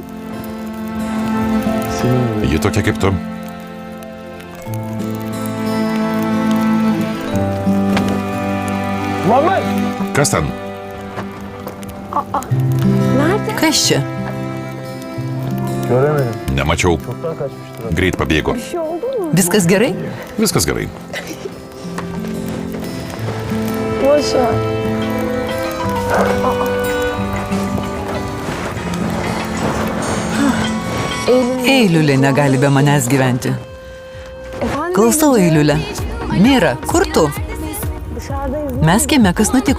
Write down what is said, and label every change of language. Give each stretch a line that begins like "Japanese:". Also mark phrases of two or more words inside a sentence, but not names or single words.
Lithuanian: Ji tokia kaip tu. Kas ten?
Turkish: Nerede?
Lithuanian: Kas čia? Nemačiau. Greit pabėgo.
Turkish: Bir şey oldu mu?
Lithuanian: Viskas gerai? Viskas gerai.
Turkish: Boş ver.
Lithuanian: Eiliulė negali be manęs gyventi.
Turkish: Efendim?
Lithuanian: Klausau, Eiliulė. Mira, kur tu?
Turkish: Dışarıdayız.
Lithuanian: Mes kieme, kas nutiko?